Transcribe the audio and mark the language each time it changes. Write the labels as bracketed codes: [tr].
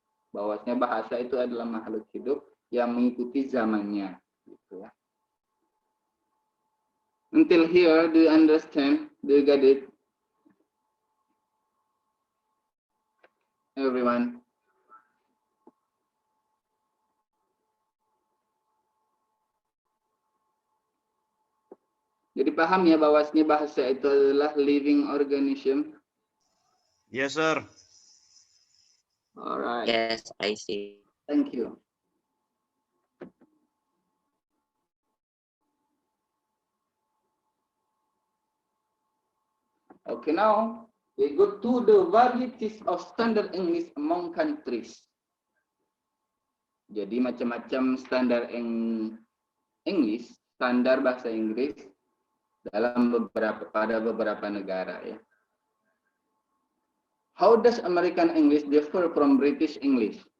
[id] Bahwasanya bahasa itu adalah makhluk hidup yang mengikuti zamannya. Gitu ya. [en] Until here, do you understand? Do you get it? Everyone. [id] Jadi paham ya bahwasanya bahasa itu adalah [en] living organism? Yes, sir. Alright. Yes, I see. Thank you. Okay, now we go to the varieties of standard English among countries. [id] Jadi macam-macam standar English, standar bahasa Inggris dalam beberapa negara ya. [en] How does American English differ from British English?